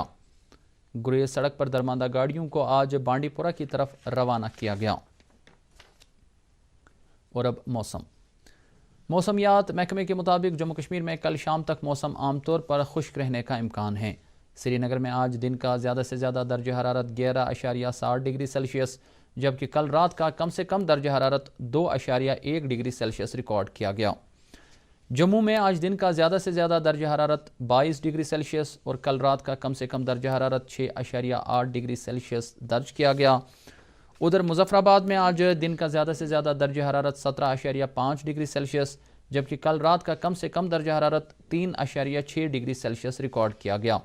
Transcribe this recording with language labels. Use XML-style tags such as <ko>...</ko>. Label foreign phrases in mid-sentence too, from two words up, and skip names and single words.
<ur>گریز سڑک پر درماندہ گاڑیوں کو آج بانڈی پورہ کی طرف روانہ کیا گیا۔ اور اب موسمیات محکمے کے مطابق جموں کشمیر میں کل شام تک موسم عام طور پر خشک رہنے کا امکان ہے۔ سری نگر میں آج دن کا زیادہ سے زیادہ درجہ حرارت 11.7 ڈگری سیلسیس، جبکہ کل رات کا کم سے کم درجہ حرارت 2.1 ڈگری سیلسیس ریکارڈ کیا گیا۔ جموں میں آج دن کا زیادہ سے زیادہ درجہ حرارت 22 ڈگری سیلسیس اور کل رات کا کم سے کم درجہ حرارت 6.8 ڈگری سیلسیس درج کیا گیا. ادھر مظفرآباد میں آج دن کا زیادہ سے زیادہ درجہ حرارت 17.5 ڈگری سیلسیس جبکہ کل رات کا کم سے کم درجہ حرارت 3.6 ڈگری سیلسیس ریکارڈ کیا گیا.</ur>